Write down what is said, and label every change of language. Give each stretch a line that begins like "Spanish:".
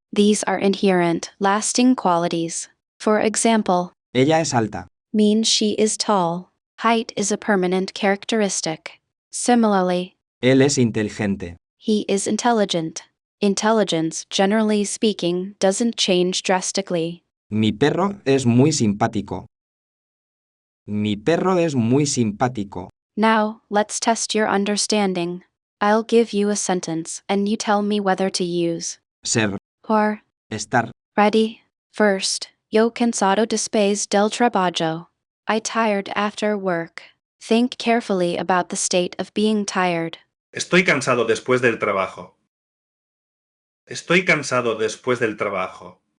English: These are inherent, lasting qualities. For example,
Spanish: Ella es alta.
English: means she is tall. Height is a permanent characteristic. Similarly,
Spanish: Él es inteligente.
English: he is intelligent. Intelligence, generally speaking, doesn't change drastically.
Spanish: Mi perro es muy simpático. Mi perro es muy simpático.
English: Now, let's test your understanding. I'll give you a sentence, and you tell me whether to use
Spanish: Ser.
English: or.
Spanish: Estar.
English: Ready?
Spanish: First, yo cansado después del trabajo.
English: I tired after work. Think carefully about the state of being tired.
Spanish: Estoy cansado después del trabajo. Estoy cansado después del trabajo.